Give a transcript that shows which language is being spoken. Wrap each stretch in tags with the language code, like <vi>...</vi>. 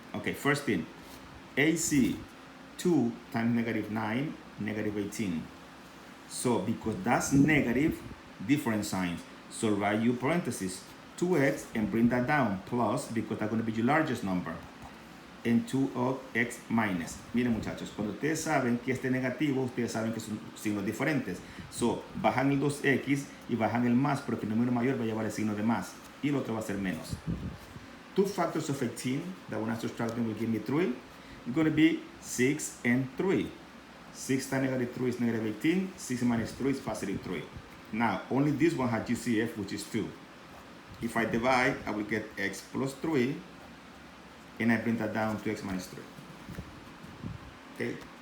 <en>Okay, first thing, AC, 2 times -9, -18. So because that's negative, different signs. So write your parentheses, 2x, and bring that down, plus, because that's gonna be your largest number, and 2 of x minus.</en> <es>Miren muchachos, cuando ustedes saben que este negativo, ustedes saben que son signos diferentes. So, bajan el 2x y bajan el más, porque el número mayor va a llevar el signo de más, y el otro va a ser menos.</es> <en>2 factors of 18, that when I subtract them will give me 3. It's going to be 6 and 3. 6 times -3 is -18, 6 minus 3 is +3. Now, only this one has GCF, which is 2. If I divide, I will get x plus 3, and I bring that down to x minus 3. Okay?</en>